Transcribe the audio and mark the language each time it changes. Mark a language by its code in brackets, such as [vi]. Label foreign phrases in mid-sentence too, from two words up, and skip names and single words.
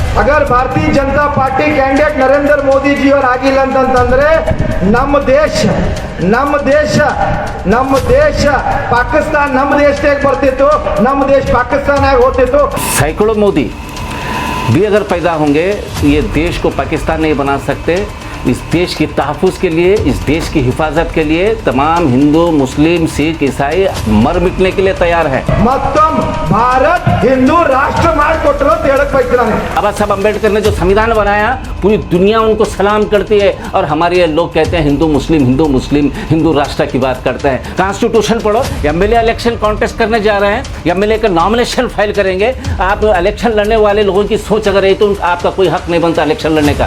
[hi] अगर भारतीय जनता पार्टी कैंडिडेट नरेंद्र मोदी जी और [kn] ಆಗಿಲ್ಲ ಅಂತಂದ್ರೆ ನಮ್ಮ ದೇಶ ಪಾಕಿಸ್ತಾನ ನಮ್ಮ ದೇಶಕ್ಕೆ ಬರ್ತಿತ್ತು, ನಮ್ಮ ದೇಶ ಪಾಕಿಸ್ತಾನ ಆಗಿ ಹೋಗ್ತಿತ್ತು। [hi] सैकड़ों मोदी भी अगर पैदा होंगे ये देश को पाकिस्तान नहीं बना सकते। इस देश की तहफ़्फ़ुज़ के लिए, इस देश की हिफाजत के लिए तमाम हिंदू, मुस्लिम, सिख, ईसाई मर मिटने के लिए तैयार है। [kn] ಮತ್ತೊಮ್ಮೆ [hi] भारत हिंदू राष्ट्र [kn] ಮಾಡಿಕೊಟ್ಟರು ಅಂತ ಹೇಳಕ್ ಬಯಸ್ತೀನಿ। [hi] बाबा साहब अम्बेडकर ने जो संविधान बनाया पूरी दुनिया उनको सलाम करती है, और हमारे ये लोग कहते हैं हिंदू मुस्लिम हिंदू राष्ट्र की बात करते हैं। कॉन्स्टिट्यूशन पढ़ो। [en] MLA election contest [hi] करने जा रहे हैं, एमएलए का [en] nomination file [hi] करेंगे। आप इलेक्शन लड़ने वाले लोगों की सोच अगर है तो आपका कोई हक नहीं बनता इलेक्शन लड़ने का।